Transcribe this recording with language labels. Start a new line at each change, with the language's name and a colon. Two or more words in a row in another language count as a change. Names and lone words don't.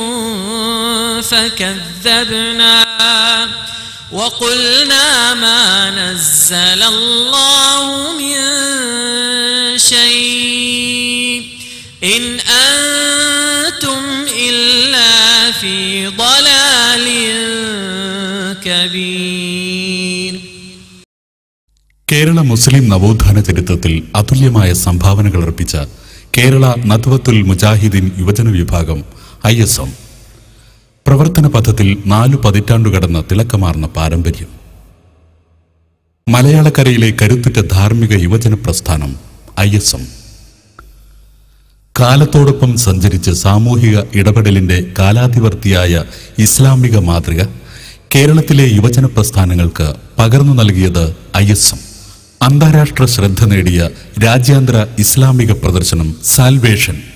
Arabic: فكذبنا وقلنا ما نزل الله من شيء إن أنتم إلا في ضلال كبير.
Malayalam: കേരള മുസ്ലിം നവോത്ഥാന ചരിത്രത്തിൽ അതുല്യമായ സംഭാവനകൾ അർപ്പിച്ച കേരള നദ്വത്തുൽ മുജാഹിദീൻ യുവജന വിഭാഗം ISM പ്രവർത്തന പഥത്തിൽ 4 പതിറ്റാണ്ടു കടന്ന തിളക്കമാർന്ന പാരമ്പര്യം. മലയാളക്കരയിലെ കരുത്തുറ്റ ധാർമ്മിക യുവജന പ്രസ്ഥാനം ISM കാലത്തോടൊപ്പം സഞ്ചരിച്ച് സാമൂഹിക ഇടപെടലിന്റെ കാലാതിവർത്തിയായ ഇസ്ലാമിക മാതൃക കേരളത്തിലെ യുവജന പ്രസ്ഥാനങ്ങൾക്ക് പകർന്നു നൽകിയത് ISM അന്താരാഷ്ട്ര ശ്രദ്ധ നേടിയ രാജ്യാന്തര ഇസ്ലാമിക പ്രദർശനം സാൽവേഷൻ